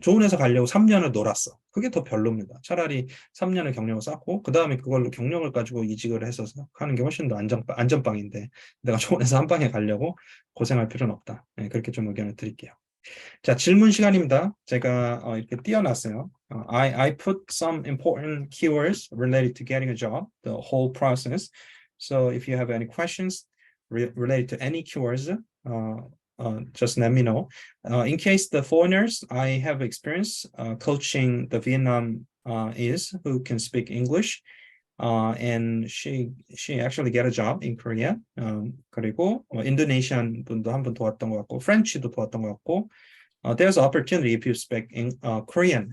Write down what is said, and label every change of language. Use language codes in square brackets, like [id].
[ko] 좋은 회사 가려고 3년을 놀았어. 그게 더 별로입니다. 차라리 3년을 경력을 쌓고 그 다음에 그걸로 경력을 가지고 이직을 해서 하는 게 훨씬 더 안전빵인데 내가 좋은 회사 한 방에 가려고 고생할 필요는 없다. 네, 그렇게 좀 의견을 드릴게요. 자, 질문 시간입니다. 제가 이렇게 띄워놨어요. [en] I put some important keywords related to getting a job, the whole process. So if you have any questions related to any keywords, just let me know. In case the foreigners, I have experience coaching the Vietnamese who can speak English. And she actually get a job in Korea. [ko] 그리고 인도네시안 분도 한 분 도왔던 것 같고, 프렌치도 도왔던 것 같고, [en] there's opportunity if you speak in Korean.